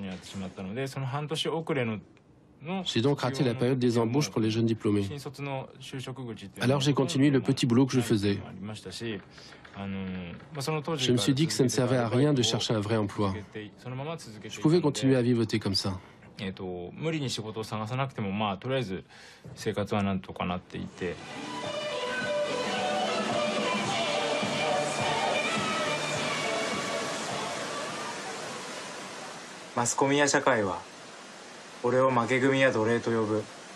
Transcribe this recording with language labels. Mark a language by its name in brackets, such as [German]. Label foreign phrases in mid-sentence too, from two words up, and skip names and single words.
[French] J'ai donc raté la période des embauches pour les jeunes diplômés. Alors j'ai continué le petit boulot que je faisais. Je me suis dit que ça ne servait à rien de chercher un vrai emploi. Je pouvais continuer à vivoter comme ça. [Japanese] 無理に仕事を探さなくてもまあとりあえず生活はなんとかなっていて。マスコミや社会は俺を負け組や奴隷と呼ぶ。